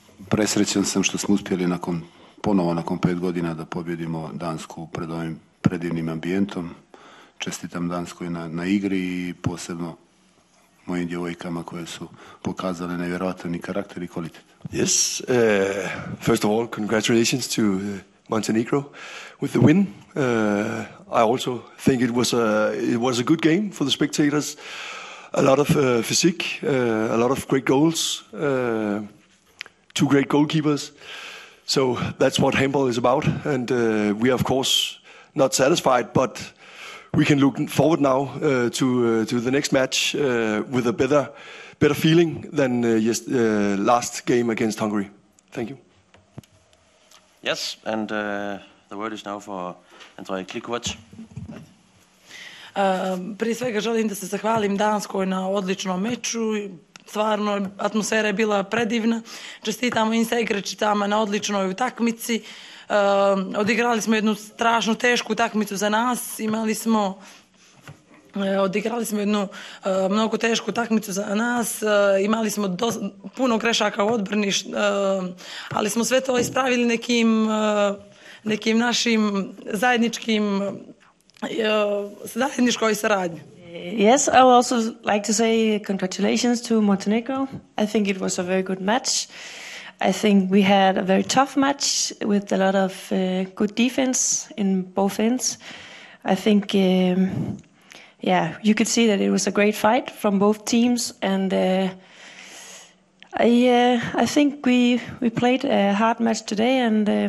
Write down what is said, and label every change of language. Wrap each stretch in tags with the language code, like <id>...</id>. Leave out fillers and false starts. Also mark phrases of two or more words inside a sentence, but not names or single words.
<sr>Presrećan sam što smo uspjeli ponovo nakon 5 godina da pobjedimo Dansku pred ovim predivnim ambijentom. Čestitam Danskoj na igri i posebno mojim djevojkama koje su pokazale nevjerojatan karakter i kvalitet.</sr> <en>Yes, first of all, congratulations to Montenegro with the win. I also think it was a good game for the spectators. A lot of physique, a lot of great goals, 2 great goalkeepers. So that's what handball is about, and we are of course not satisfied, but we can look forward now to the next match with a better feeling than last game against Hungary. Thank you. Yes, and the word is now for Andrej Klikovac.</en> <sr>Prije svega želim da se zahvalim Danskoj na odličnom meču. Stvarno, atmosfera je bila predivna. Čestitamo im sa igračicama na odličnoj utakmici. Odigrali smo jednu strašno tešku utakmicu za nas. Odigrali smo jednu mnogo tešku utakmicu za nas. Imali smo puno grešaka u odbrani, ali smo sve to ispravili nekim našim zajedničkoj saradnji.</sr> <en>Yes, I would also like to say congratulations to Montenegro. I think it was a very good match. I think we had a very tough match with a lot of good defense in both ends. I think, you could see that it was a great fight from both teams, and I think we played a hard match today, and</en>